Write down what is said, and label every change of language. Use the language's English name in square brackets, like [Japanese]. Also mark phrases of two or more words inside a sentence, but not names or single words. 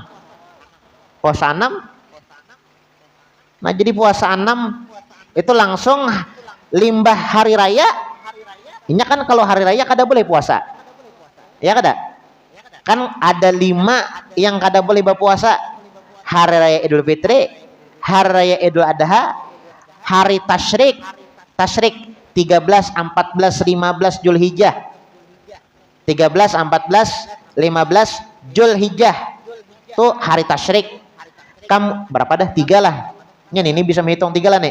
[Banjar] Nah jadi puasa 6 itu langsung limbah hari raya. Ini kan kalau hari raya kada boleh puasa, ya kada? Kan ada 5 yang kada boleh berpuasa: hari raya Idul Fitri, hari raya Idul Adha, hari tasyrik 13, 14, 15 Zulhijjah, 13, 14, 15 Zulhijjah tuh hari tasyrik. Kamu berapa dah? 3 lah. Ini bisa menghitung 3 lah nih.